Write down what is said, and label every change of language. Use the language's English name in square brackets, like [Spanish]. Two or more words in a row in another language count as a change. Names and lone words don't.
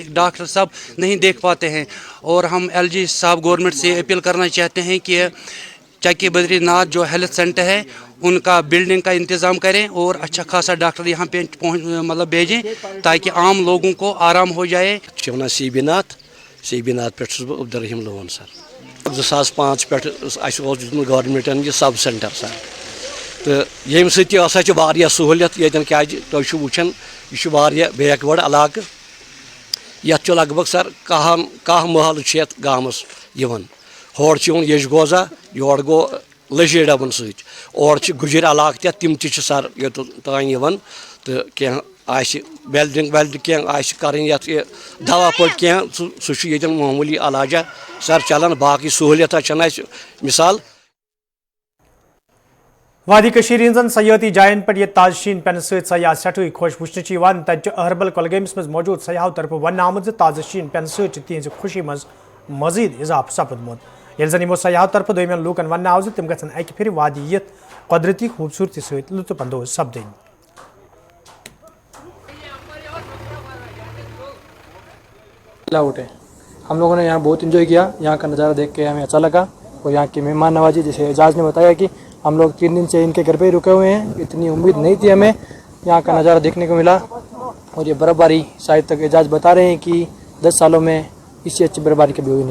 [Urdu] ڈاکٹر صاحب نہیں دیکھ پاتے ہیں. اور ہم LG صاحب گورنمنٹ سے اپیل کرنا چاہتے ہیں کہ چکہ بدری ناتھ جو ہیلتھ سینٹر ہے ان کا بلڈنگ کا انتظام کریں اور اچھا خاصا ڈاکٹر یہاں پہ مطلب بھیجیں تاکہ عام لوگوں کو آرام ہو جائے. [Kashmiri] سی بی ناتھ پہ عبدالرحیم لون سر 2005 پہ گورنمنٹن یہ سب سینٹر سر تو یم سہ سہولیت یتن تھی وچان یہ بیک وٲڈ علاقہ یت لگ بھگ سر کاہ محلہ گامس ہور یج گوزا یور گو لجے ڈبن ست اور گجر علاقہ تم سر یوتان تو بیلڈنگ کی کریں دوا پٹ کی سہ معمولی علاجہ سر چلان باقی سہولیت چھ مثال. وادی کشیر ہنزن سیاحتی جائن پہ یہ تاز شین پین ست سیاح سٹھے خوش وچھنے تتہ اہربل کولگامس مز موجود سیاحو طرف ون آمت تاز شین پین ست تہذ خوشی مز مزید اضافہ سپدمت. یل زن سیاحو طرف دمین لوکن ون آو تم گھن اکہ پھر وادی قدرتی خوبصورتی ست لطف اندوز سپدن. [Urdu] ہم لوگوں نے یہاں بہت انجوائے کیا. یہاں کا نظارہ دیکھ کے ہمیں اچھا لگا اور یہاں کی مہمان نوازی جیسے اعجاز نے بتایا کہ ہم لوگ 3 دن سے ان کے گھر پہ ہی رکے ہوئے ہیں. اتنی امید نہیں تھی ہمیں یہاں کا نظارہ دیکھنے کو ملا. اور یہ برف باری شاید تک اعجاز بتا رہے ہیں کہ 10 سالوں میں اس سے اچھی برف باری کبھی ہوئی نہیں.